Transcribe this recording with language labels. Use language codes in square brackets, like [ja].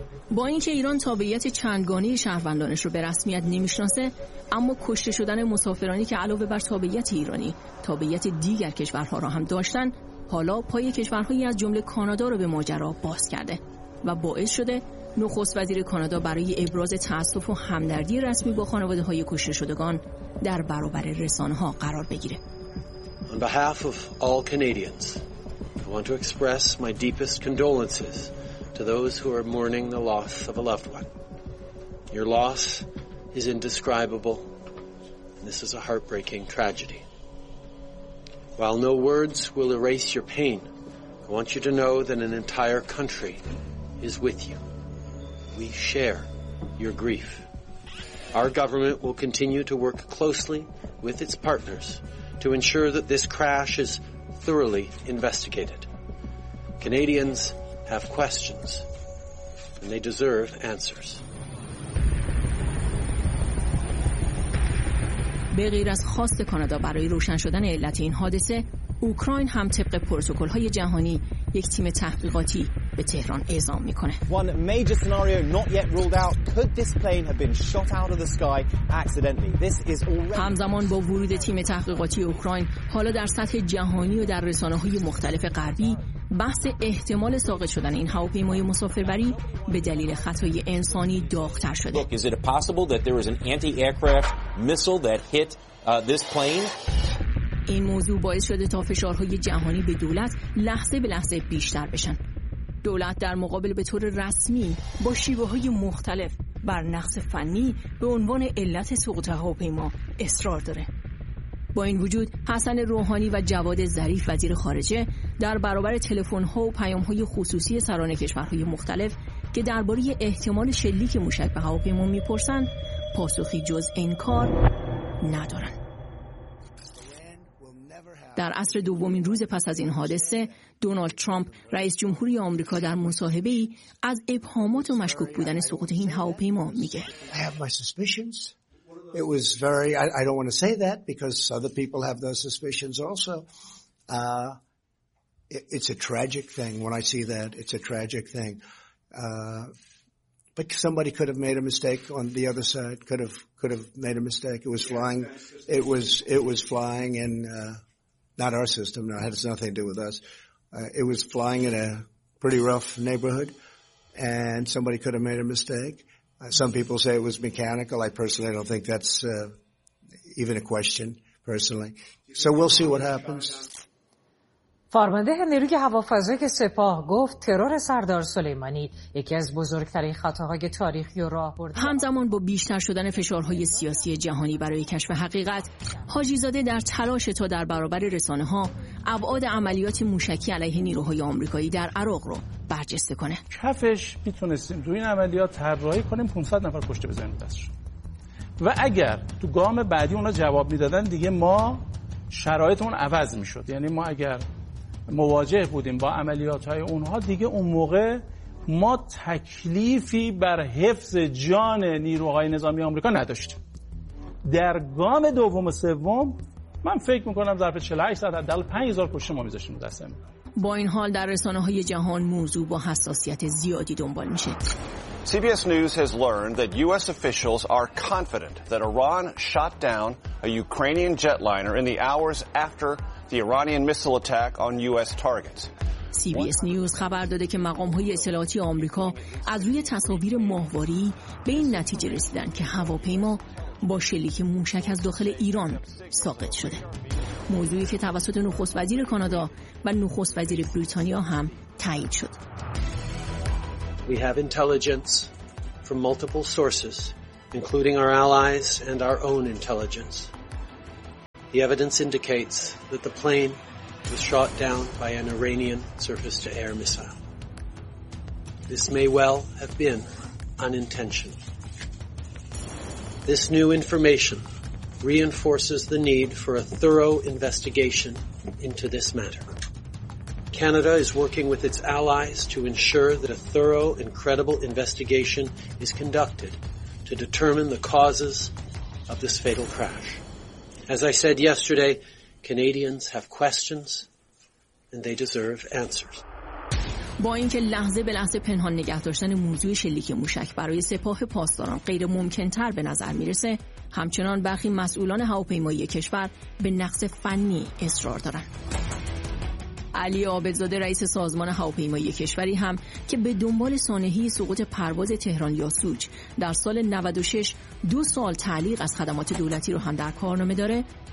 [fa] با اینکه ایران تابعیت چندگانه شهروندانش رو به رسمیت نمی‌شناسه، اما کشته شدن مسافرانی که علاوه بر تابعیت ایرانی تابعیت دیگر کشورها را هم داشتن، حالا پای کشورهایی از جمله کانادا رو به ماجرا باز کرده و باعث شده نخست وزیر کانادا برای ابراز تأسف و همدردی رسمی با خانواده‌های کشته شدگان در برابر رسانه‌ها قرار بگیره. [en] On behalf of all Canadians, I want to express my deepest condolences to those who are mourning the loss of a loved one. Your loss is indescribable, and this is a heartbreaking tragedy. While no words will erase your pain, I want you to know that an entire country is with you. We share your grief. Our government will continue to work closely with its partners to ensure that this crash is thoroughly investigated. Canadians have questions, and they deserve answers. [fa] به غیر از خواست کانادا برای روشن شدن علت این حادثه، اوکراین هم طبق پروتکل‌های جهانی یک تیم تحقیقاتی به تهران اعزام می‌کنه. [en] One major scenario not yet ruled out, could this plane have been shot out of the sky accidentally? This is already... [fa] همزمان با ورود تیم تحقیقاتی اوکراین، حالا در سطح جهانی و در رسانه‌های مختلف غربی بحث احتمال ساقط شدن این هواپیمای مسافربری به دلیل خطای انسانی داغ‌تر شده. [en] Look, is it possible that there was an anti-aircraft missile that hit this plane? [fa] این موضوع باعث شده تا فشارهای جهانی به دولت لحظه به لحظه بیشتر بشن. دولت در مقابل به طور رسمی با شیوه‌های مختلف بر نقص فنی به عنوان علت سقوط هواپیما اصرار داره. با این وجود حسن روحانی و جواد ظریف وزیر خارجه در برابر تلفن‌ها و پیام‌های خصوصی سران کشورهای مختلف که درباره احتمال شلیک موشک به هواپیما می‌پرسند، پاسخی جز انکار ندارند. در عصر دومین روز پس از این حادثه، دونالد ترامپ رئیس جمهوری آمریکا در مصاحبه‌ای از ابهامات و مشکوک بودن سقوط این هواپیما میگه. [en] It was very, I don't want to say that because other people have those suspicions also. It's a tragic thing when I see that. It's a tragic thing. But somebody could have made a mistake on the other side, could have made a mistake. It was flying. It was flying in, not our system. No, it has nothing to do with us. It was flying in a pretty rough neighborhood and somebody could have made a mistake. Some people say it was mechanical. I personally don't think that's even a question, personally. So we'll see what happens. [fa] فرمانده نیروی هوافضایی سپاه گفت ترور سردار سلیمانی یکی از بزرگترین خطاهای تاریخی و راه برد. همزمان با بیشتر شدن فشارهای سیاسی جهانی برای کشف حقیقت، حاجی زاده در تلاش تا در برابر رسانه‌ها ابعاد عملیات موشکی علیه نیروهای آمریکایی در عراق رو برجسته کنه. کفش میتونستیم تو این عملیات طراحی کنیم 500 نفر کشته بزنیم دستش. و اگر تو گام بعدی اونا جواب میدادن دیگه ما شرایطمون عوض میشد. یعنی ما اگر مواجه بودیم با عملیات‌های اونها دیگه اون موقع ما تکلیفی بر حفظ جان نیروهای نظامی آمریکا نداشتیم. در گام دوم و سوم من فکر می‌کنم ظرف 48 ساعت حداقل 5000 کشته ما می‌ذاشتیم دست آمریکا. با این حال در رسانه‌های جهان موضوع با حساسیت زیادی دنبال میشه. [en] CBS News has learned that US officials are confident that Iran shot down a Ukrainian jetliner in the hours after the Iranian missile attack on US targets. [fa] CBS News خبر داده که مقام‌های اطلاعاتی آمریکا از روی تصاویر ماهواره‌ای به این نتیجه رسیدن که هواپیما با شلیک موشک از داخل ایران ساقط شده. موضوعی که توسط نخست وزیر کانادا و نخست وزیر بریتانیا هم تایید شد. [en] We have intelligence from multiple sources, including our allies and our own intelligence. The evidence indicates that the plane was shot down by an Iranian surface-to-air missile. This may well have been unintentional. This new information reinforces the need for a thorough investigation into this matter. Canada is working with its allies to ensure that a thorough and credible investigation is conducted to determine the causes of this fatal crash. As I said yesterday, Canadians have questions and they deserve answers. [fa] با اینکه لحظه به لحظه پنهان نگه داشتن موضوع شلیک موشک برای سپاه پاسداران غیر ممکن تر به نظر میرسه، همچنان برخی مسئولان هواپیمایی کشور به نقص فنی اصرار دارن. علی عابدزاده رئیس سازمان هواپیمایی کشوری هم که به دنبال سانحه سقوط پرواز تهران یاسوج در سال 96 دو سال تعلیق از خدمات دولتی رو هم در کارنامه داره،